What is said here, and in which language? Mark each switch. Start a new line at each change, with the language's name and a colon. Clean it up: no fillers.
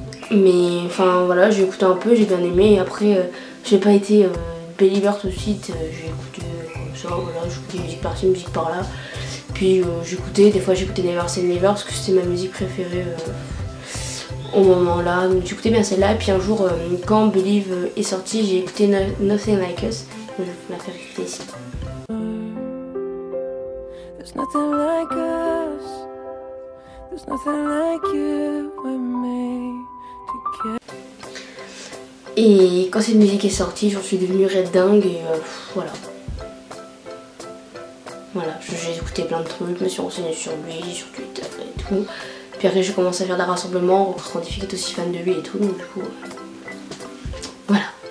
French: Mais enfin voilà, j'ai écouté un peu, j'ai bien aimé, et après j'ai pas été believer tout de suite, j'ai écouté comme ça, voilà, j'écoutais musique par-ci, musique par-là. Puis j'écoutais, des fois j'écoutais Never Say Never parce que c'était ma musique préférée au moment là, donc j'écoutais bien celle-là. Et puis un jour quand Believe est sorti, j'ai écouté Nothing Like Us, donc je vais vous la faire écouter ici.
English: There's nothing like us, there's nothing like you and me together.
French: Et quand cette musique est sortie, j'en suis devenue red dingue et voilà. Voilà, j'ai écouté plein de trucs, je me suis renseignée sur lui, sur Twitter et tout. Puis après j'ai commencé à faire des rassemblements, rencontrant des filles qui étaient aussi fans de lui et tout, donc du coup voilà.